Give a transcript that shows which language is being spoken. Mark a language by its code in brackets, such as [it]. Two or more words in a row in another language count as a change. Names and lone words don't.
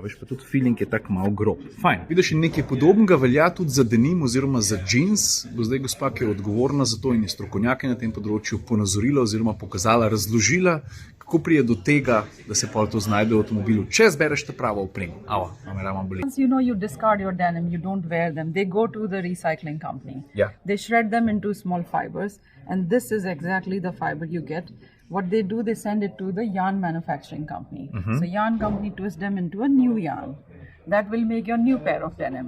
[sl] Veš, pa tudi feeling je tak malo grob. Fajn. Vidiš, in nekaj podobnega velja tudi za denim oziroma za džins. Bo zdaj gospa, ki je odgovorna za to in je strokovnjaka na tem področju, ponazorila oziroma pokazala, razložila, kako pride do tega, da se pol to znajde v avtomobilu, če zbereš ta pravo opremo. [en] Once you discard your denim, you don't wear them. They go to the recycling company. Yeah. They shred them into small fibers, and this is exactly the fiber you get. What they do, they send it to the yarn manufacturing company. So yarn company twists them into a new yarn. That will make your new pair of denim.